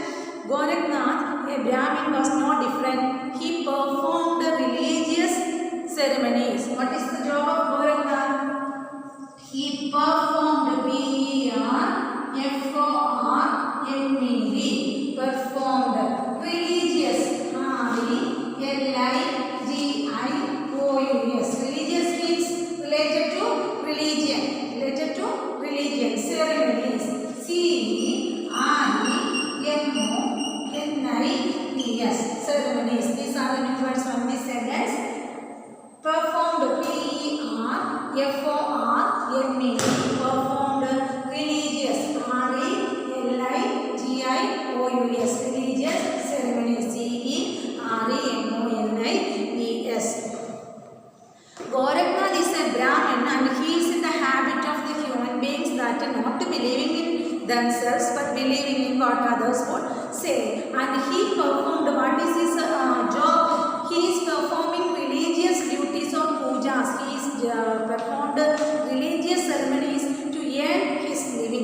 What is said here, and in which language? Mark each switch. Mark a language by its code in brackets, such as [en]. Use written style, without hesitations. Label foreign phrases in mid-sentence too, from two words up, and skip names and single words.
[en] Goraknath, a Brahmin, was no different. He performed religious ceremonies. What is the job of Goraknath? He performed P-E-R-F-O-R-M-E-D. Performed religious. R-E-L-I-G-I-O-U-S. Religious means related to religion. Related to religion. Ceremonies. C-E-R-E-M-O-N-I-E-S. Ceremonies. These are the new words from this sentence. Performed P-E-R-F-O-R-M-E-D. Performed religious. R-E-L-I-G-I-O-U-S. Religious ceremonies. C-E-R-E-M-O-N-I-E-S. Goraknath is a Brahmin and he is in the habit of the human beings that are not believing in themselves but believing in what others would say. And he performed, what is his job? He is performing religious duties or pujas. He is performed religious ceremonies to earn his living.